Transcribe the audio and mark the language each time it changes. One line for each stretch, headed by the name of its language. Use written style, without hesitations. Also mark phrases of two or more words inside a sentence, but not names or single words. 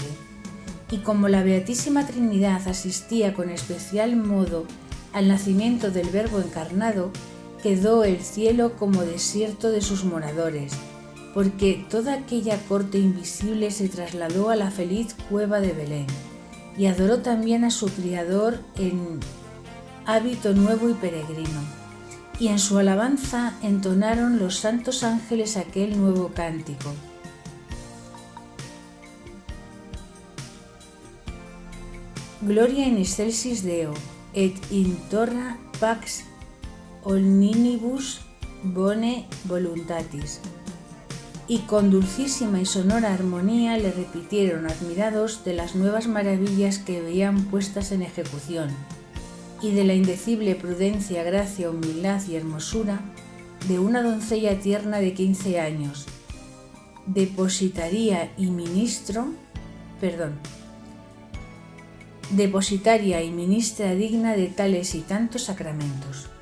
Spanish: Y como la Beatísima Trinidad asistía con especial modo al nacimiento del Verbo encarnado, quedó el cielo como desierto de sus moradores, porque toda aquella corte invisible se trasladó a la feliz cueva de Belén, y adoró también a su Criador en hábito nuevo y peregrino, y en su alabanza entonaron los santos ángeles aquel nuevo cántico.
Latin: Gloria in excelsis Deo, et in torra pax omnibus bone voluntatis.
Spanish: Y con dulcísima y sonora armonía le repitieron admirados de las nuevas maravillas que veían puestas en ejecución, y de la indecible prudencia, gracia, humildad y hermosura de una doncella tierna de 15 años, depositaria y ministra digna de tales y tantos sacramentos.